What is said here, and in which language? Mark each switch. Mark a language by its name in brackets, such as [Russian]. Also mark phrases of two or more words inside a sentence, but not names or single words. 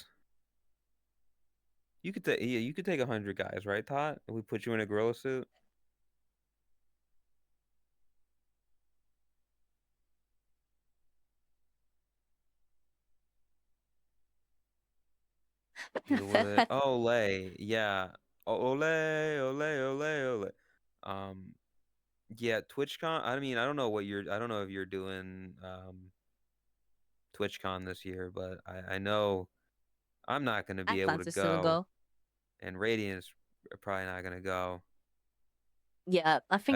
[English] You could take 100 guys, right, Tot? If we put you in a gorilla suit. Deal with it. [Spanish] Ole, yeah. Ole, ole, ole, ole. [English] Yeah, TwitchCon. I mean, I don't know if you're doing TwitchCon this year, but I know I'm not gonna be able to still go. And Radiant's probably not gonna go. Yeah, I think